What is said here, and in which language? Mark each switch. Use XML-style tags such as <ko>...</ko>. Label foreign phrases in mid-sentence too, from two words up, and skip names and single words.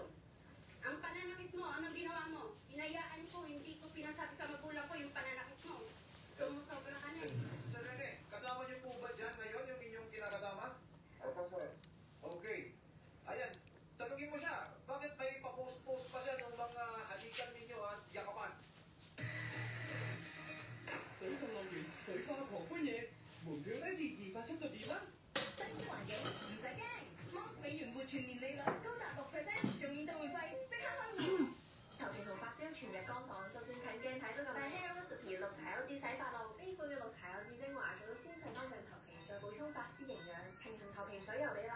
<tl>Ang pananakit mo, anong ginawa mo? Hinayaan ko, hindi ko pinasabi sa magulang ko yung pananakit mo. Sumusobra ka na eh. Sir Rene, kasama niyo po ba dyan ngayon yung inyong kinakasama? Opo, sir. Okay. Ayan, tanungin mo siya, bakit may pa-post-post pa siya ng mga halikan ninyo at yakapan?</tl> <yue>水上樂園水花狂歡夜，門票低至272蚊。新環境唔使驚 ，Moss 美元活全年利率高達6%，仲免特會費，即刻開戶。頭皮同發燒全日乾爽，就算近鏡睇都咁。但 Hair Recipe 綠茶優質洗髮露，A 款嘅綠茶優質精華做到鮮細乾淨頭皮，再補充髮絲營養，平衡頭皮水油比例。</yue>